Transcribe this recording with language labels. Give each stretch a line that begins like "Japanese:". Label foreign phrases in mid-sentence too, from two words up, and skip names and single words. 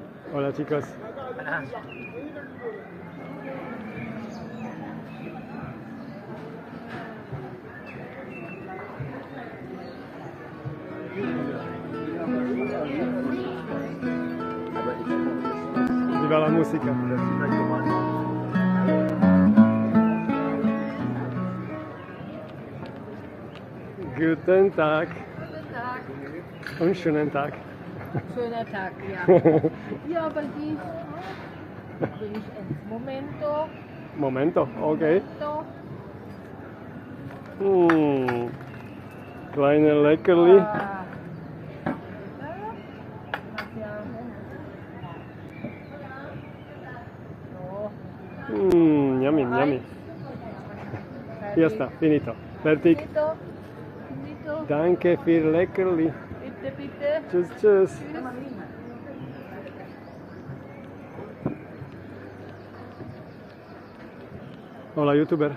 Spanish: Hola chicos. Viva la música.
German: Guten Tag. Guten Tag. Und schönen Tag. Schöner Tag, ja. Ja, aber die bin ich ins Momento. Momento, okay. Momento. Kleine Leckerli. Ah. So.
English: Yummy, yummy.
Spanish: Ya está,
German: finito. Fertig.
Italian: Finito. Finito.
German: Danke für Leckerli. Bitte, bitte. Tschüss, tschüss. Hola, YouTuber.